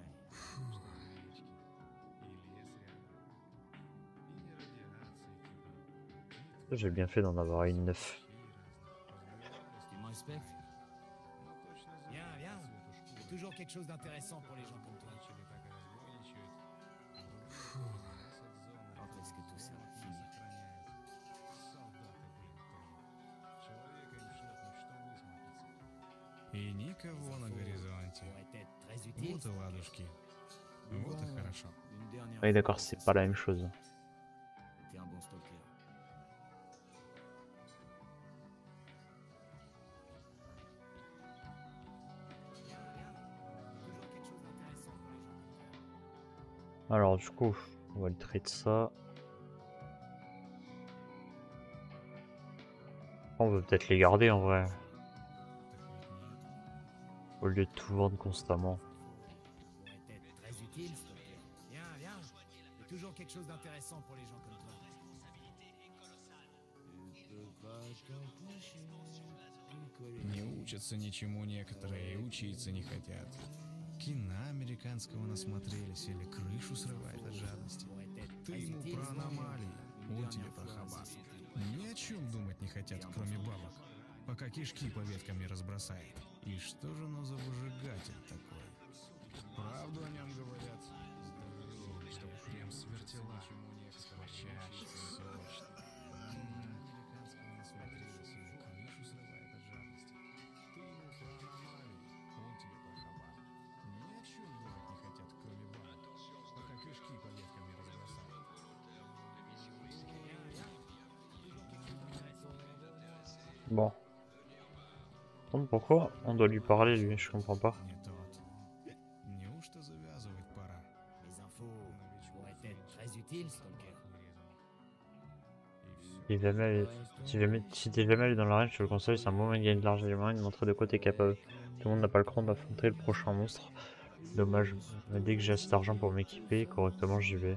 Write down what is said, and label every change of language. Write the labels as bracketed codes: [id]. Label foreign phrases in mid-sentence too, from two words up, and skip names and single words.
[fr] J'ai bien fait d'en avoir une 9. Tu me respectes? Viens, viens. C'est toujours quelque chose d'intéressant pour les gens comme toi. Quand est-ce que tout ça va finir? [ru] И никого на горизонте. [fr] Pourrait être très utile. [ru] Вот и ладушки. Вот и хорошо. [fr] Une dernière Oui, d'accord, fois, c'est pas la même chose. T'es un bon Stalker. Viens, viens. Toujours quelque chose d'intéressant pour les gens comme toi. Alors, du coup, on va le traiter de ça. On veut peut-être les garder en vrai, au lieu de tout vendre constamment. Pourrait être très utile, Stalker. Viens, viens. C'est toujours quelque chose d'intéressant pour les gens comme toi. Tu peux pas t'empêcher de coller. [ru] Не учатся ничему некоторые, и учиться не хотят. Кино американского насмотрелись или крышу срывает от жадности. [fr] Pourrait être [ru] Ты [fr] très [ru] ему [fr] utile, [ru] про [fr] Stalker. [ru] аномалии, [fr] Une [ru] он тебе [fr] dernière [ru] про [fr] fois, [ru] хабар. [fr] c'est tout. [ru] Ни о чем думать не хотят, кроме бабок. Пока кишки по веткам не разбросает. И что же оно за выжигатель такой? Правду о нем говорят. Здоровый, чтоб прям свертела. Скворчащий, сочный. Американского насмотрелись, или крышу срывает от жадности. Ты ему про аномалии, он тебе про хабар. Ни о чем думать не хотят, кроме бабок. Пока кишки по веткам не разбросает. [fr] Bon. Donc pourquoi on doit lui parler, lui? Je comprends pas. [ru] Не тот. Неужто завязывать пора? [fr] Les infos pourraient être très utiles, Stalker. Si t'es jamais allé dans l'arène, je te le conseille, c'est un bon moyen de gagner de l'argent et de montrer de quoi t'es capable. Tout le monde n'a pas le cran d'affronter le prochain monstre. Dommage, mais dès que j'ai assez d'argent pour m'équiper correctement, j'y vais.